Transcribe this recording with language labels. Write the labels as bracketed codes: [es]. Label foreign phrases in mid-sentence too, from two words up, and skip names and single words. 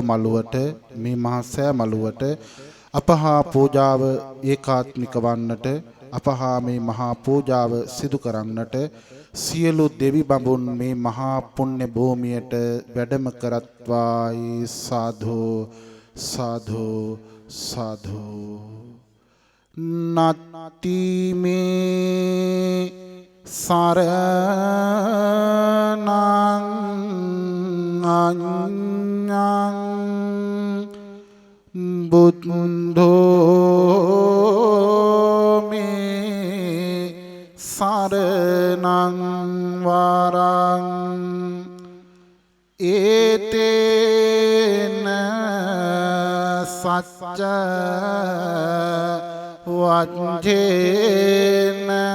[si] මළුවට මේ මහා සෑ මළුවට අපහා පූජාව ඒකාත්මික වන්නට අපහා මේ මහා පූජාව සිදු කරන්නට සියලු දෙවි බඹුන් මේ මහා පුණ්‍ය භූමියට වැඩම කරත්වායි සාධු සාධු සාධු [pi] නත්ති මේ සරණං අඤ්ඤං බුද්ධෝ මේ සරණං වරං ඒතේන සච්ච වජ්ජේන